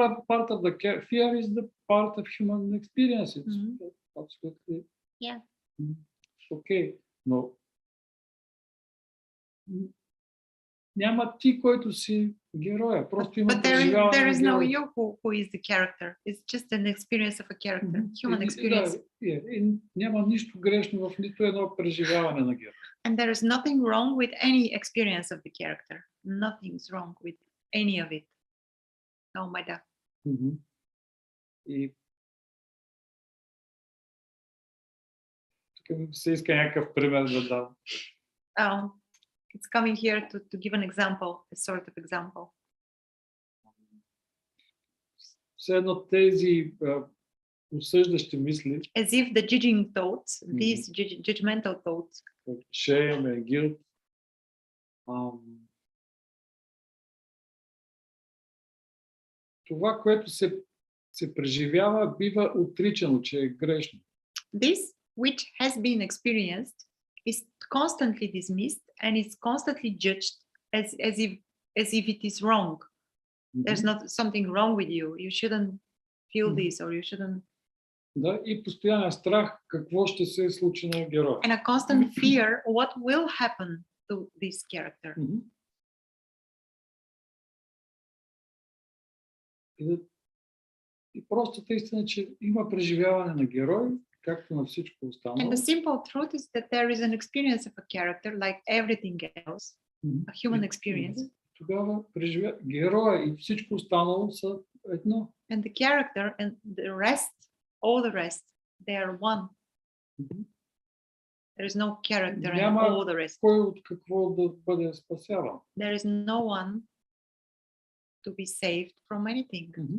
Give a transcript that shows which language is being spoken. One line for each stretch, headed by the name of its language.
English: Part of the fear is the part of human experience. It's absolutely okay.
Bulgarian: Но няма ти, който си героя. Просто има преживяване.
English: There is no you who is the character. It's just an experience of a character, human experience.
Bulgarian: И няма нищо грешно в нито едно преживяване на героя.
English: And there is nothing wrong with any experience of the character. Nothing's wrong with any of it. No matter.
Bulgarian: И тук се иска някакъв пример да дам.
English: It's coming here to give an example, a sort of example.
Bulgarian: Все едно тези осъждащи мисли.
English: As if the judging thoughts, these judgmental thoughts. Shame and guilt.
Bulgarian: Това, което се преживява, бива отричано, че е грешно.
English: This, which has been experienced, is constantly dismissed and is constantly judged as if it is wrong. There's not something wrong with you. You shouldn't feel this, or you shouldn't.
Bulgarian: Да, и постоянен страх какво ще се случи на героя.
English: And a constant fear what will happen to this character.
Bulgarian: И простата истина, че има преживяване на герой, както на всичко останало.
English: And the simple truth is that there is an experience of a character like everything else, a human experience.
Bulgarian: Тогава героя и всичко останало са едно.
English: And the character and the rest, all the rest, they are one. There is no character and all the rest.
Bulgarian: Кой от какво да бъде спасяван.
English: There is no one to be saved from anything.